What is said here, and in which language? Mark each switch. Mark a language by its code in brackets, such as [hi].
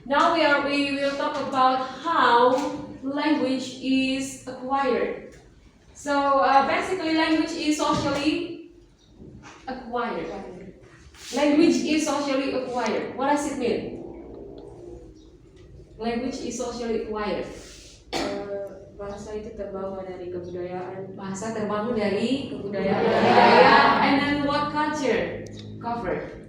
[en] Now we will talk about how language is acquired. So basically, language is socially acquired. Language is socially acquired. What does it mean? Language is socially acquired. [id] Bahasa itu terbawa dari kebudayaan. Bahasa terbangun dari kebudayaan. [en] And then what culture cover?